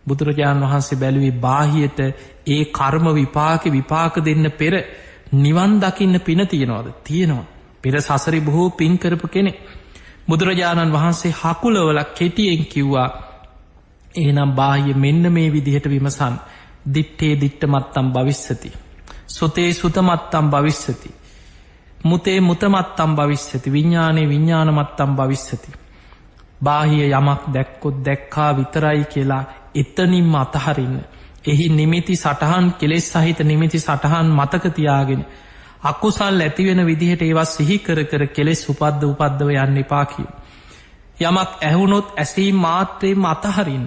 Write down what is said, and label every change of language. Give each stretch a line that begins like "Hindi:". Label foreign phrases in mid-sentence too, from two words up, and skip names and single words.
Sinhala: බුදුරජාණන් වහන්සේ බැලුවේ බාහියට ඒ කර්ම විපාක දෙන්න පෙර නිවන් දකින්න පින තියෙනවාද? තියෙනවා. පෙර සසරි බොහෝ පින් කරපු කෙනෙක්. බුදුරජාණන් වහන්සේ හකුලවලක් කෙටියෙන් කිව්වා එහෙනම් බාහිය මෙන්න මේ විදිහට විමසන්.
Pali: දිට්ඨේ දිට්ඨමත්තම් භවිස්සති. සුතේ සුතමත්තම් භවිස්සති. මුතේ මුතමත්තම් භවිස්සති. විඤ්ඤාණේ විඤ්ඤාණමත්තම් භවිස්සති.
Sinhala: බාහිය යමක් දැක්කොත් දැක්කා විතරයි කියලා එතනින්ම අතහරින්න. එහි නිමිති සටහන් කෙලෙස් සහිත නිමිති සටහන් මතක තියාගෙන අකුසල් ඇතිවෙන විදිහට ඒවා සිහි කර කර කෙලෙස් උපද්දව යන්න එපා කිව්. යමක් ඇහුනොත් ඇසීම් මාත්‍රයෙන්ම අතහරින්න.